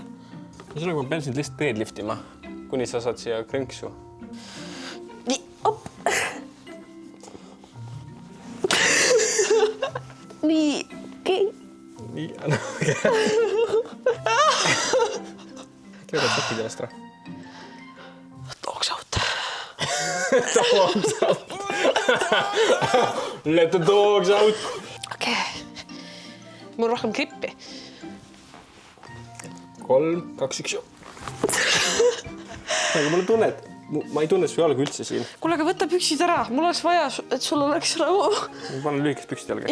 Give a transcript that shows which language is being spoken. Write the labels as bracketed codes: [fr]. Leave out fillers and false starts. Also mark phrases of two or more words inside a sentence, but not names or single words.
[et] See nagu ma pean sind lihtsalt deadliftima, kuni sa saad siia krõnksu. Nii, op. Nii, okei. Nii, Kõigepealt sokid jalast ära. [en] Dogs out. Dogs out. Let the dogs out. [et] Okei. Mul rohkem grippi. 3, 2, 1. Aga mulle tunned, ma ei tunne su jalga üldse siin. Kuule, aga võta püksid ära. Mul oleks vaja, et sul oleks rahu. Ma panen lühikest püksid jalga.